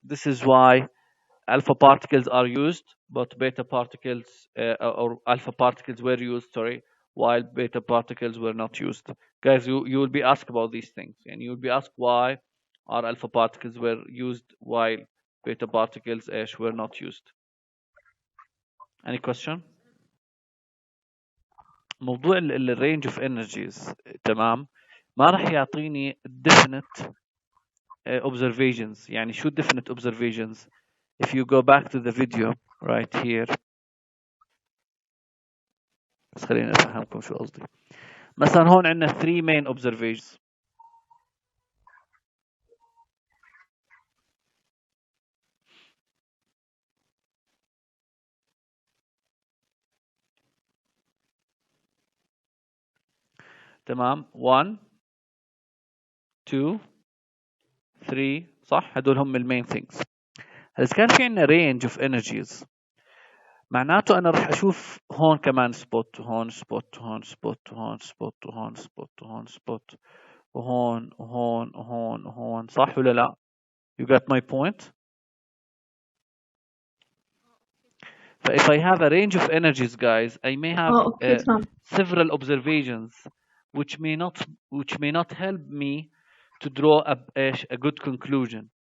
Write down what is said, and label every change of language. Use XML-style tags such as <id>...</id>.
<en>This is why alpha particles are used, but beta particles or alpha particles were used, sorry, while beta particles were not used. Guys, you will be asked about these things, and you will be asked why are alpha particles were used while beta particles were not used. Any question?</en> <ar>موضوع الرينج اوف انرجيز تمام ما راح يعطيني definite observations.</ar> <en>يعني شو definite observations? If you go back to the video right here,</en> <ar>بس خليني افهمكم شو قصدي. مثلا هون عندنا 3 main observations. تمام 1 2 3 صح هدول هم المين things. هل كان في عندنا</ar> <en>range of energies</en> <ar>معناته انا راح اشوف هون كمان سبوت وهون سبوت وهون سبوت وهون سبوت وهون سبوت وهون سبوت وهون وهون وهون وهون صح ولا لا؟</ar> <en>You got my point? So if I have a range of energies, guys, I may have several observations which may not help me to draw a good conclusion.</en>